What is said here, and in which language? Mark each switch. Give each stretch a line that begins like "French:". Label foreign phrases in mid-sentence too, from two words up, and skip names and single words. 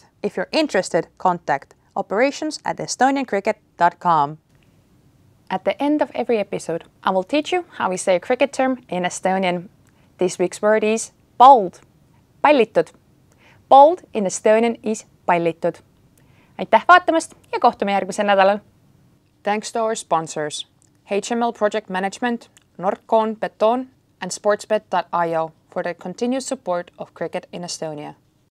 English: If you're interested, contact operations@estoniancricket.com. At the end of every episode, I will teach you how we say a cricket term in Estonian. This week's word is bold, pallitud. Bold in Estonian is pallitud.
Estonian: Aitäh vaatamast ja kohtume järgmisel nädalal.
English: Thanks to our sponsors, HML Project Management, Nordcon Beton and sportsbet.io for their continued support of cricket in Estonia.